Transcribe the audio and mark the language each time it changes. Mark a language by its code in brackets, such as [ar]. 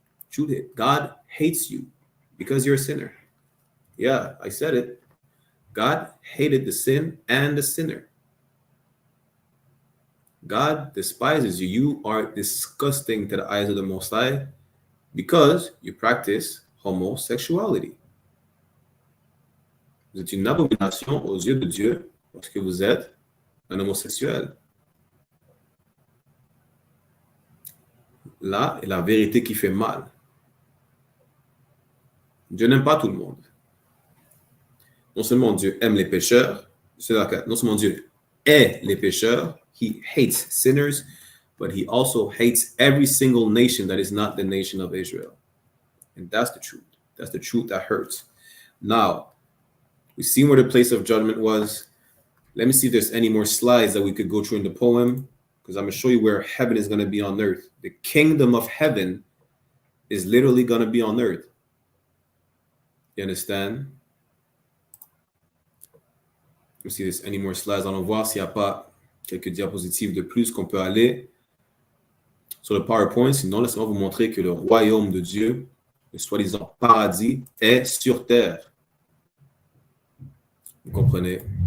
[en] Truth is God hates you because you're a sinner. Yeah, I said it. God hated the sin and the sinner. God despises you. You are disgusting to the eyes of the Most High because you practice homosexuality. [fr] Vous êtes une abomination aux yeux de Dieu parce que vous êtes un homosexuel. Là est la vérité qui fait mal. Dieu n'aime pas tout le monde. Non seulement Dieu aime les pécheurs, [en] non seulement Dieu est les pécheurs, He hates sinners, but He also hates every single nation that is not the nation of Israel. And that's the truth. That's the truth that hurts. Now, we've seen where the place of judgment was. Let me see if there's any more slides that we could go through in the poem, because I'm going to show you where heaven is going to be on earth. The kingdom of heaven is literally going to be on earth. You understand? Let me see if there's any more slides. [fr] Allons voir s'il n'y a pas quelques diapositives de plus qu'on peut aller sur le PowerPoint. Sinon, laissez-moi vous montrer que le royaume de Dieu, le soi-disant paradis, est sur terre. Vous comprenez?